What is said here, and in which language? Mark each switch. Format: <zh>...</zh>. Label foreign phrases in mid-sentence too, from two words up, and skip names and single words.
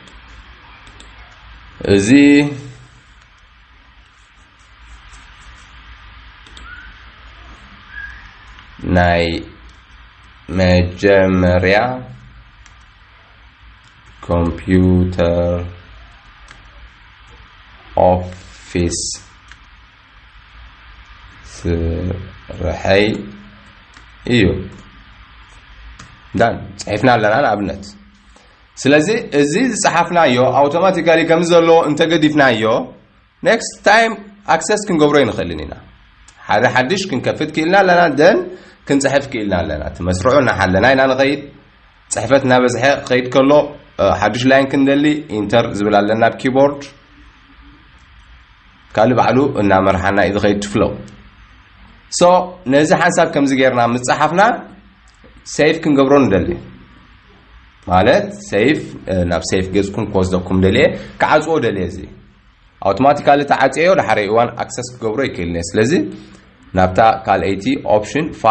<ti>እዚ ናይ መጀመርያ ኮምፒውተር ኦፊስ ስርሐይ እዩ ዳን ጽሕፍና ኣለና ንኣብነት ስለዚህ እዚ ጽሐፍናዮ አውቶማቲካሊ ከምዘሎ እንተገዲፍናዮ</ti> <en>next time access</en> <ti>ክንገብሮ ይንኸልኒና ሓደ ሓድሽ ክንከፍት ክኢልና ኣለና ደን ክንጽሕፍ ክኢልና ኣለና ተመስርዑና ሓለና ኢና ንኸይድ ጽሕፈትና በዝሐ ኸይድ ከሎ ሓድሽ ላይን ክንደሊ ኢንተር ዝብል ኣለና ኪቦርድ ካልእ ባዕሉ እናመርሓና እዩ ዝኸይድ ትፍለው ሶ ነዚ ሓሳብ ከምዚ ጌርና ምጽሓፍና ሴቭ ክንገብሮ ንደሊ ማለት ሴቭ ናብ ሴቭ ገጽኩም ኮስደኩም ደልየ ከዓጽኦ ደልየ እዚ አውቶማቲካሊ ተዓጽዮ ድሕሪ እዋን አክሰስ ክገብሮ ይክእልኒ ስለዚህ ናብታ ካልአይቲ ኦፕሽን</ti>